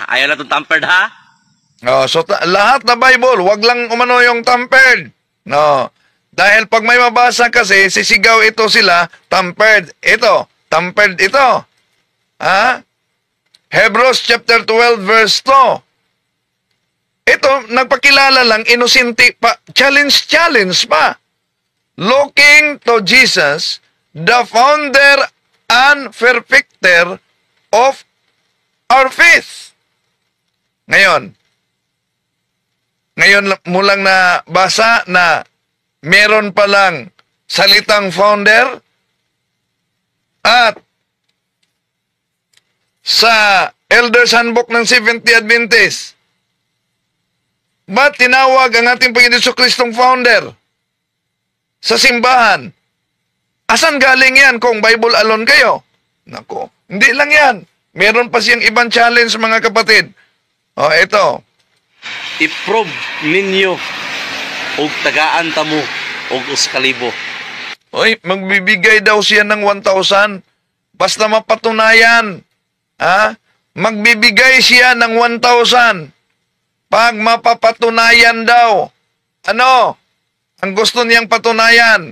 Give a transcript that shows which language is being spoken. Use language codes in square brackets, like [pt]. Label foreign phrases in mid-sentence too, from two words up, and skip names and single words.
[tl] Ayaw na itong tampered ha? So lahat na Bible, wag lang umano yung tampered. No. Dahil pag may mabasa kasi, sisigaw ito sila, tampered. Ito, tampered ito. Hebrews chapter 12 verse 2. Ito, nagpakilala lang, inosente pa, challenge pa. [en] Looking to Jesus, the founder and perfecter of our faith. [tl] Ngayon mo lang na basa na meron palang salitang founder at sa Elders Handbook ng Seventh-day Adventist, ba't tinawag ang ating Panginoon Jesucristong founder sa simbahan? Asan galing yan kung [en] Bible alone [tl] kayo? Nako, hindi lang yan. Meron pa siyang ibang challenge, mga kapatid. Ito. [ceb] I-prove ninyo og tagaan ta mo og uskalibo. [tl] Magbibigay daw siya ng 1,000 basta mapatunayan. Magbibigay siya ng 1,000 pag mapapatunayan daw. Ano? Ang gusto niyang patunayan.